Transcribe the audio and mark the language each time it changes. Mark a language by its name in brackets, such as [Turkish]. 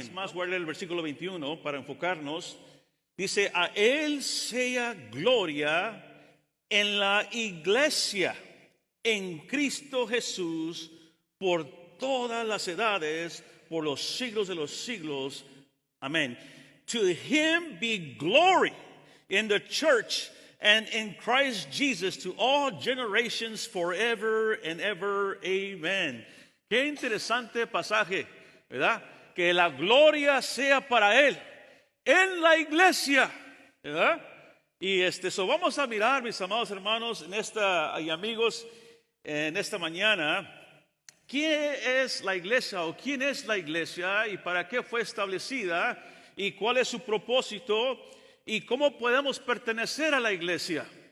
[Spanish] Es más, voy a leer el versículo 21 para enfocarnos. Dice, a Él sea gloria en la iglesia, en Cristo Jesús, por todas las edades, por los siglos de los siglos. Amén. [English] To Him be glory in the church and in Christ Jesus to all generations forever and ever. Amen. [Spanish] Qué interesante pasaje, ¿verdad? Que la gloria sea para Él en la iglesia, ¿verdad? Y vamos a mirar, mis amados hermanos, y amigos, en esta mañana, ¿qué es la iglesia o quién es la iglesia y para qué fue establecida y cuál es su propósito y cómo podemos pertenecer a la iglesia?